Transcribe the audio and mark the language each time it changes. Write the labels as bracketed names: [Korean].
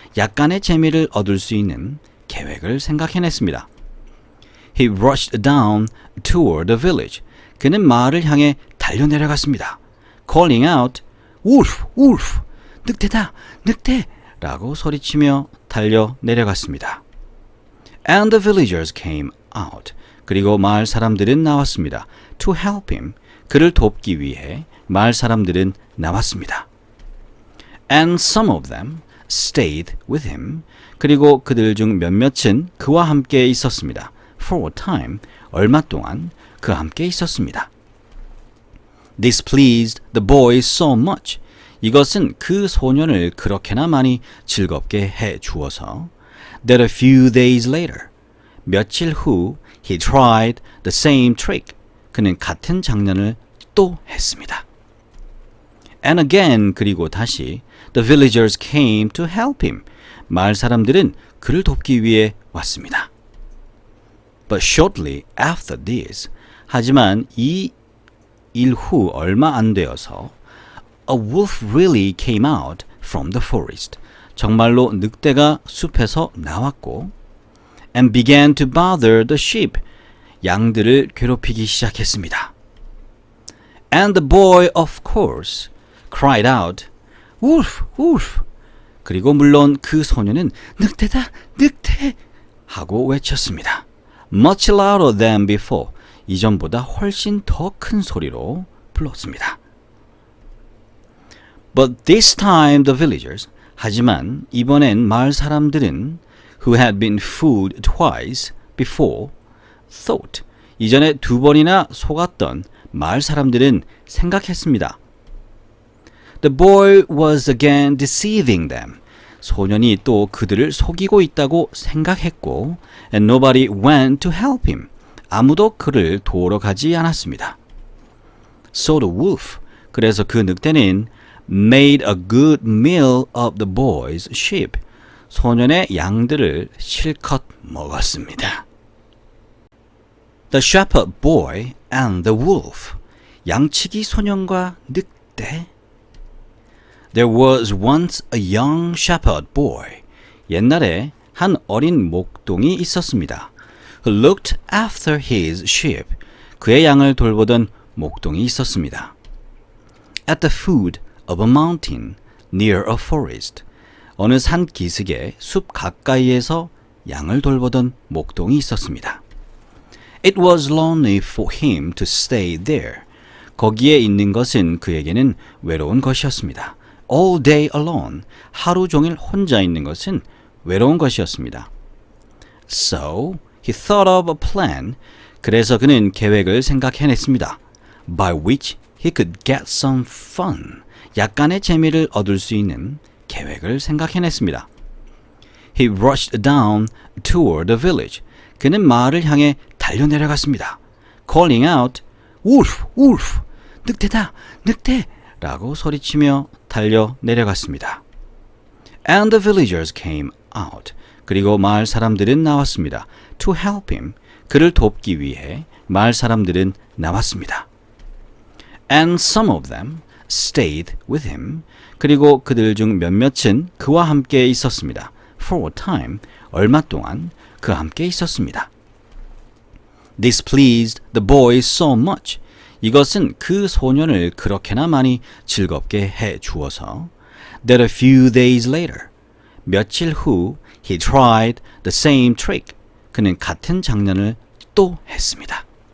[Korean] 약간의 재미를 얻을 수 있는 계획을 생각해냈습니다. [English] He rushed down toward the village. [Korean] 그는 마을을 향해 달려내려갔습니다. [English] Calling out, Wolf, wolf, [Korean] 늑대다, 늑대! 라고 소리치며 달려내려갔습니다. [English] And the villagers came out. [Korean] 그리고 마을 사람들은 나왔습니다. [English] To help him. [Korean] 그를 돕기 위해 마을 사람들은 나왔습니다. [English] And some of them stayed with him. [Korean] 그리고 그들 중 몇몇은 그와 함께 있었습니다. [English] For a time, [Korean] 얼마 동안 그와 함께 있었습니다. [English] This pleased the boy so much. [Korean] 이것은 그 소년을 그렇게나 많이 즐겁게 해 주어서 [English] that a few days later, [Korean] 며칠 후 [English] he tried the same trick. [Korean] 그는 같은 장난을 또 했습니다. [English] And again, [Korean] 그리고 다시 [English] the villagers came to help him. [Korean] 마을 사람들은 그를 돕기 위해 왔습니다. [English] But shortly after this, [Korean] 하지만 이 일 후 얼마 안 되어서 [English] a wolf really came out from the forest. [Korean] 정말로 늑대가 숲에서 나왔고 [English] and began to bother the sheep. [Korean] 양들을 괴롭히기 시작했습니다. [English] And the boy, of course, cried out, Wolf, wolf. [Korean] 그리고 물론 그 소년은 늑대다, 늑대! 하고 외쳤습니다. [English] Much louder than before. [Korean] 이전보다 훨씬 더 큰 소리로 불렀습니다. [English] But this time the villagers, [Korean] 하지만 이번엔 마을 사람들은 [English] who had been fooled twice before thought, [Korean] 이전에 두 번이나 속았던 마을 사람들은 생각했습니다. [English] The boy was again deceiving them. [Korean] 소년이 또 그들을 속이고 있다고 생각했고 [English] and nobody went to help him. [Korean] 아무도 그를 도우러 가지 않았습니다. [English] So the wolf, [Korean] 그래서 그 늑대는 [English] made a good meal of the boy's sheep. [Korean] 소년의 양들을 실컷 먹었습니다. [English] The shepherd boy and the wolf. [Korean] 양치기 소년과 늑대. [English] There was once a young shepherd boy. [Korean] 옛날에 한 어린 목동이 있었습니다. [English] Who looked after his sheep. [Korean] 그의 양을 돌보던 목동이 있었습니다. [English] At the foot of a mountain near a forest. [Korean] 어느 산 기슭의 숲 가까이에서 양을 돌보던 목동이 있었습니다. [English] It was lonely for him to stay there. [Korean] 거기에 있는 것은 그에게는 외로운 것이었습니다. [English] All day alone. [Korean] 하루 종일 혼자 있는 것은 외로운 것이었습니다. [English] So he thought of a plan. [Korean] 그래서 그는 계획을 생각해냈습니다. [English] By which he could get some fun. [Korean] 약간의 재미를 얻을 수 있는 계획을 생각해냈습니다. [English] He rushed down toward the village. [Korean] 그는 마을을 향해 달려내려갔습니다. [English] Calling out, Wolf, wolf, [Korean] 늑대다, 늑대! 라고 소리치며 달려내려갔습니다. [English] And the villagers came out. [Korean] 그리고 마을 사람들은 나왔습니다. [English] To help him. [Korean] 그를 돕기 위해 마을 사람들은 나왔습니다. [English] And some of them stayed with him. [Korean] 그리고 그들 중 몇몇은 그와 함께 있었습니다. [English] For a time, [Korean] 얼마 동안 그와 함께 있었습니다. [English] This pleased the boy so much. [Korean] 이것은 그 소년을 그렇게나 많이 즐겁게 해 주어서 [English] that a few days later, [Korean] 며칠 후 [English] he tried the same trick. [Korean] 그는 같은 장난을 또 했습니다.